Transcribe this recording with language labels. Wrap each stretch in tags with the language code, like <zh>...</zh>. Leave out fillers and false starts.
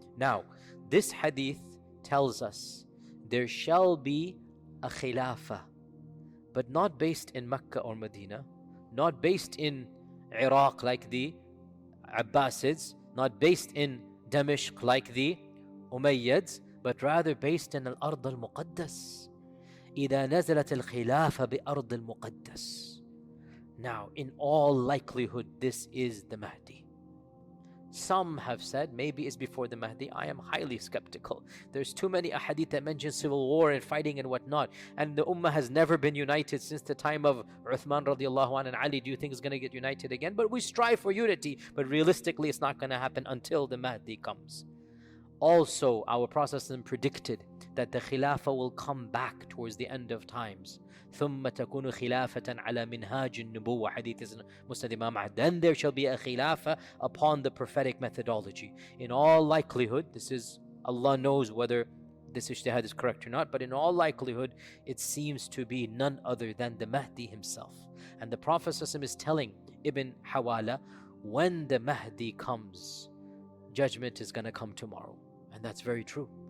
<en>Now, this hadith tells us there shall be a Khilafah, but not based in Mecca or Medina, not based in Iraq like the Abbasids, not based in Damashq like the Umayyads, but rather based in Al-Ard al-Muqaddas.</en> <ar>إذا نزلت الخلافة بأرض المقدس.</ar> <en>Now, in all likelihood, this is the Mahdi. Some have said maybe it's before the Mahdi. I am highly skeptical. There's too many ahadith that mention civil war and fighting and whatnot. And the ummah has never been united since the time of Uthman radiallahu anhu and Ali. Do you think it's going to get united again? But we strive for unity. But realistically, it's not going to happen until the Mahdi comes. Also, our Prophet predicted that the Khilafah will come back towards the end of times.</en> <ar>ثم تكون خلافة على منهاج النبوة.</ar> <en>Hadith is Musnad Imam Ahmad. Then there shall be a Khilafah upon the prophetic methodology. In all likelihood, this is, Allah knows whether this ijtihad is correct or not, but in all likelihood, it seems to be none other than the Mahdi himself. And the Prophet ﷺ is telling Ibn Hawala, when the Mahdi comes, judgment is going to come tomorrow. And that's very true.</en>